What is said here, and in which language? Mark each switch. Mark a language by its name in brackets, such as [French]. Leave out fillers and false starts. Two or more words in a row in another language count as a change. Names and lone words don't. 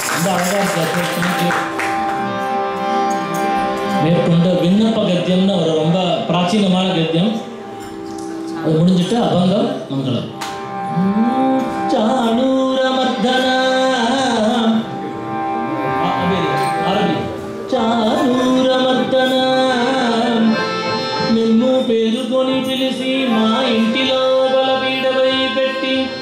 [Tamil] அழகாக இருக்கு. மேற்கொண்ட விண்ணப்ப கத்தியம்னு ஒரு ரொம்ப பிராச்சீனமான கத்தியம். அது முடிஞ்சிட்டு அபங்கம் மங்களம். [Telugu] చాణూరమర్దన చాణూరమర్దన మిమ్ము పేరుకొని పిలిచి మా ఇంటిలో బలపీడపై పెట్టి